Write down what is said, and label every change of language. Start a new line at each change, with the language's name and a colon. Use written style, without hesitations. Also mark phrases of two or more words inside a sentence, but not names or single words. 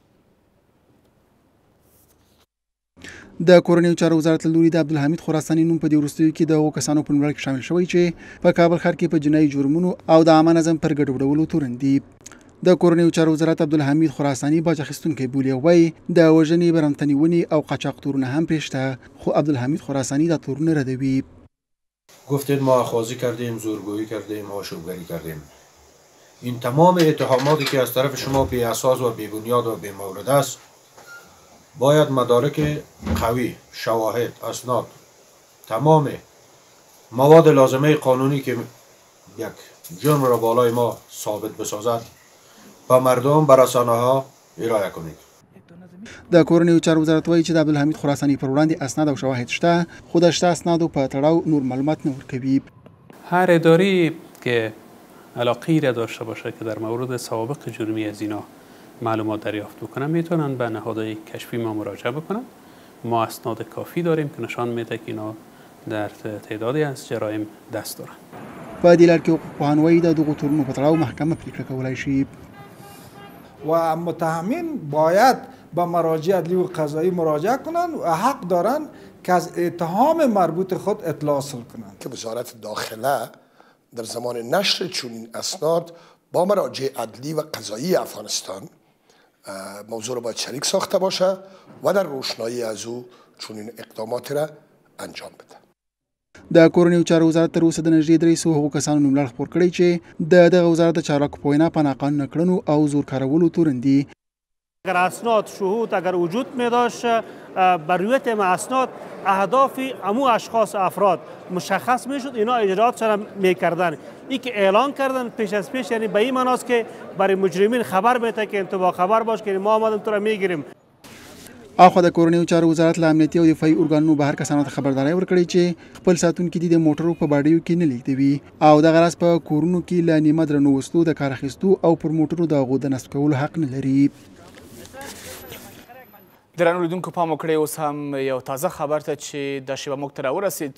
Pashto: د کورنیو چارو وزارت له لوري د عبدالحمید خراساني نوم په دې وروستیو کې د هغو کسانو په نوملړ کې شامل شوی چې په کابل ښار کې په جنایي جرمونو او د عامه نظم پر ګډوډولو تورن دي. د کورنیو چارو وزارت عبدالحمید خراساني باج اخیستونکی بولي او وایي د وژنې، برمتنیونې او قاچاق تورونه هم پرې شته، خو عبدالحمید خراساني دا تورونه ردوي.
Persian: گفتید ما اخاذی کردیم، زورگویی کردیم، آشوبگری کردیم. این تمام اتهاماتی که از طرف شما بی اساس و بی بنیاد و بی مورد است باید مدارک قوی، شواهد، اسناد، تمام مواد لازمه قانونی که یک جرم را بالای ما ثابت بسازد و مردم به رسانه ها ارائه کنید.
Pashto: د کورنیو چارو وزارت وایي چې د عبدالحمید خراساني پر وړاندې اسناد او شواهد شته، خو د شته اسنادو په تړاو نور معلومات نه ورکوي.
Persian: هر اداری که علاقه‌ای را داشته باشه که در مورد سوابق جرمی از اینا معلومات دریافت بکنن میتونن به نهادهای کشفی ما مراجعه بکنن. ما اسناد کافی داریم که نشان میده که اینا در تعدادی از جرایم دست دارن.
Pashto: په دې لړ کې حقوقپوهان وایي د دغو تورونو په تړاو محکمه پریکړه کولی شي.
Persian: و متهمین باید به مراجع عدلی و قضایی مراجعه کنند و حق دارند که از اتهام مربوط خود اطلاع حاصل کنند. که وزارت داخله در زمان نشر چنین اسناد با مراجع عدلی و قضایی افغانستان موضوع را باید شریک ساخته باشه و در روشنایی از او چنین اقدامات را انجام بده.
Pashto: د کورنیو چارو وزارت تر اوسه د نږدې 300 هغو کسانو نوملړ خپور کړی چې د دغه وزارت د چارواکو په وینا په ناقانونه کړنو او زور کارولو تورن دي.
Persian: اگر اسناد شهود اگر وجود می داشت بر رویت اسناد اهداف امو اشخاص افراد مشخص می شد، اینا اجرات را می کردن. این که اعلان کردن پیش از پیش یعنی به این معناست که برای مجرمین خبر میده که انتباه خبر باش که ما آمدیم تو را میگیریم.
Pashto: اخو د کورنیو چارو وزارت له امنیتي او دفاعي ارګانونو بهر کسانو ته خبرداری ورکړې چې خپل ساتونکي د موټرو په باډیو کې نه لیږدوي او دغه راز په کورونو کې له نیمه درنو وسلو د کار اخیستو او پر موټرو د هغو د نصب کولو حق نه لري. درنو لیدونکو پام وکړئ اوس هم یو تازه خبر ته چې دا شیبه موږ ته راورسېد.